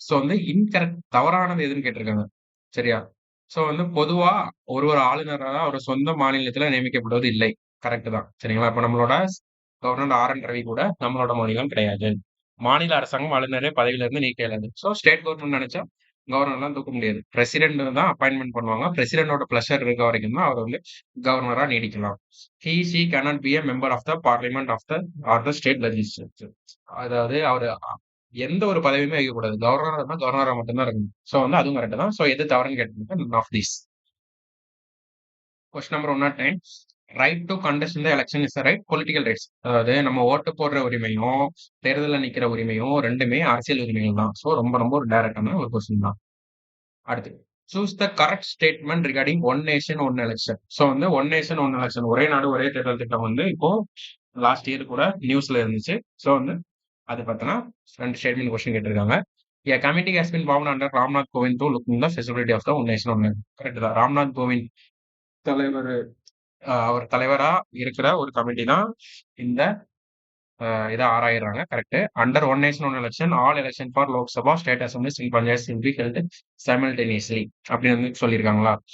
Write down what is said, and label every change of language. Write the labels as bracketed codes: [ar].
[ta] So வந்து incorrect தவறானது எதுன்னு கேட்டிருக்காங்க. சரியா? ஸோ வந்து பொதுவா ஒரு ஆளுநராக அவர் சொந்த மாநிலத்துல நியமிக்கப்படுவது இல்லை. கரெக்ட் தான். சரிங்களா? இப்ப நம்மளோட கவர்னர் RN ரவி கூட நம்மளோட மாநிலம் கிடையாது. மாநில அரசாங்கம் ஆளுநரே பதவியில இருந்து நீக்க இயலாது. ஸோ ஸ்டேட் கவர்மெண்ட் நினைச்சா கவர்னர்லாம் தூக்க முடியாது. பிரசிடென்ட் தான் அப்பாயின்மெண்ட் பண்ணுவாங்க. பிரசிடென்டோட பிளஷர் இருக்க வரைக்கும் தான் அவர் வந்து கவர்னரா நீடிக்கலாம். [en] She cannot be a member of the parliament of the or the state legislature. [ta] அதாவது அவரு எந்த ஒரு பதவியுமே வைக்கக்கூடாது. கவர்னரா இருந்தா கவர்னரா மட்டும்தான் இருக்கணும். ஸோ வந்து அதுவும் கரெக்ட் தான். ஸோ எது தவறுன்னு கேட்டீங்கன்னா none of these. Question number 109 [en] Right to contest இந்த election is right political rights. [ta] அதாவது நம்ம ஓட்டு போடுற உரிமையும் தேர்தலில் நிக்கிற உரிமையும் ரெண்டுமே அரசியல் உரிமைகள் தான். ஸோ ரொம்ப ரொம்ப ஒரு டைரக்டான ஒரு கொஸ்டின் தான். அடுத்து [en] Choose the correct statement regarding one nation one election. [ta] So வந்து ஒன் நேஷன் ஒன் எலெக்ஷன், ஒரே நாடு ஒரே தேர்தல் திட்டம் வந்து இப்போ லாஸ்ட் இயர் கூட நியூஸ்ல இருந்துச்சு. ஸோ வந்து அது பார்த்தோன்னா 2 ஸ்டேட்மெண்ட் கொஸ்டின் கேட்டிருக்காங்க. [en] A committee has been formed under Ramnath Kovind to look into the feasibility of the one nation one election. [ta] Correct தான். ராம்நாத் கோவிந்த் தலைவர் அவர் தலைவரா இருக்கிற ஒரு கமிட்டி தான் இந்த இதை ஆராயிறாங்க. Correct. [en] under one nation one election all election for Lok Sabha state assemblies in panchayat will be held simultaneously [ta] அப்படின்னு வந்து சொல்லியிருக்காங்களா.